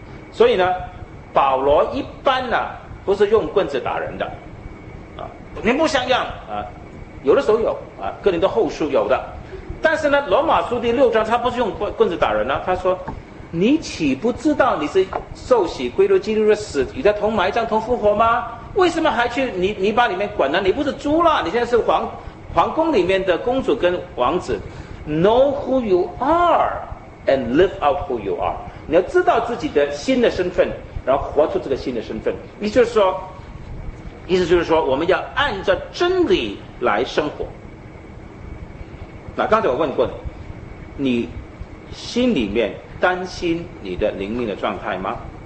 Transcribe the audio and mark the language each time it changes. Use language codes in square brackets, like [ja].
[zh] 所以呢，保罗一般呢不是用棍子打人的，你不像样啊，有的时候有啊，哥林多后书有的，但是呢，罗马书第六章他不是用棍子打人呢，他说你岂不知道你是受洗归入基督的死，与他同埋葬同复活吗？为什么还去泥巴里面滚呢？你不是猪了，你现在是皇宫里面的公主跟王子。 [en] Know who you are and live out who you are。 [zh] 你要知道自己的新的身份，然后活出这个新的身份。意思就是说我们要按照真理来生活。那刚才我问过你，你心里面担心你的灵命的状态吗？